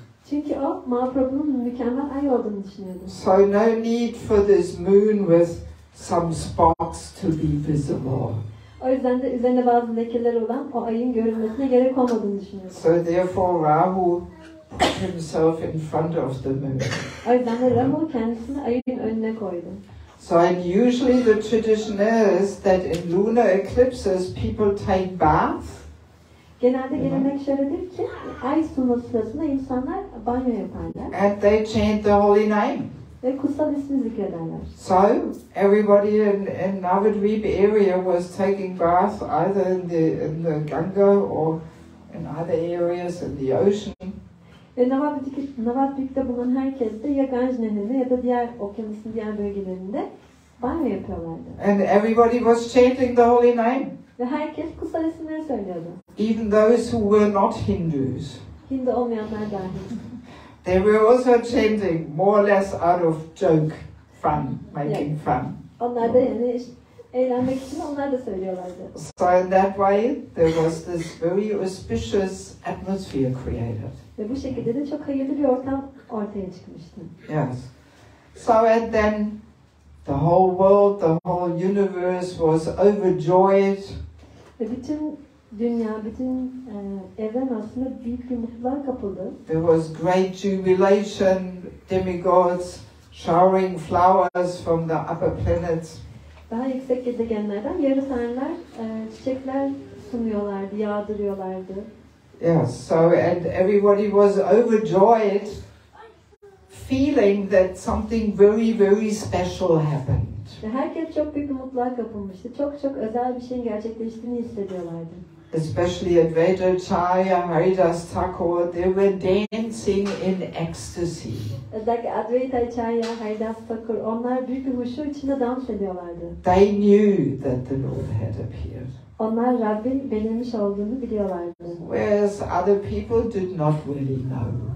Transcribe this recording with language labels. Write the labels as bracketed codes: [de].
[tr] Çünkü o Mahaprabhu'nun mükemmel ay olduğunu düşünüyordu. [en] So no need for this moon with some spots to be visible. [tr] O yüzden de üzerinde bazı lekeler olan o ayın görünmesine gerek olmadığını düşünüyordu. [en] So therefore Rahu put himself in front of the moon. [tr] O yüzden de Rahu kendisini ayın önüne koydu. [en] So and usually the tradition is that in lunar eclipses people take baths. [tr] Genelde gelenek şöyledir ki ay sunması sırasında insanlar banyo yaparlar. [en] And they chant the holy name. [tr] Ve kutsal ismi zikrederler. [en] So everybody in Navadvip area was taking baths either in the Ganga or in other areas in the ocean. [tr] Ve Navadvip'te bulunan herkes de ya Ganj Nehri'nde ya da diğer okyanusun diğer bölgelerinde banyo yapıyorlardı. [en] And everybody was chanting the holy name. [tr] Ve herkes kutsal isimleri söylüyordu. [en] Even those who were not Hindus. [tr] Hindu olmayanlar dahil. [en] They were also chanting more or less out of joke, fun, making fun. [tr] Onlar da yani eğlenmek için onlar da söylüyorlardı. [en] So in that way there was this very auspicious atmosphere created. [tr] Ve bu şekilde de çok hayırlı bir ortam ortaya çıkmıştı. [en] Yes. So and then the whole world, the whole universe was overjoyed. [tr] Ve bütün dünya, bütün evren aslında büyük bir mutluluğa kapıldı. [en] There was great jubilation, demigods showering flowers from the upper planets. [tr] Daha yüksek gezegenlerden yarı tanrılar çiçekler sunuyorlardı, yağdırıyorlardı. [en] Yes, so and everybody was overjoyed, feeling that something very, very special happened. [tr] Ve herkes çok büyük bir mutluluğa kapılmıştı. Çok çok özel bir şeyin gerçekleştiğini hissediyorlardı. [en] Especially at Vedacharya, Haridas Thakur, they were dancing in ecstasy. [tr] Özellikle Advaita Acharya, Haridas Thakur, onlar büyük bir huşu içinde dans ediyorlardı. [en] They knew that the Lord had appeared. [tr] Onlar Rabbin belirmiş olduğunu biliyorlardı. [en] Whereas other people did not really know.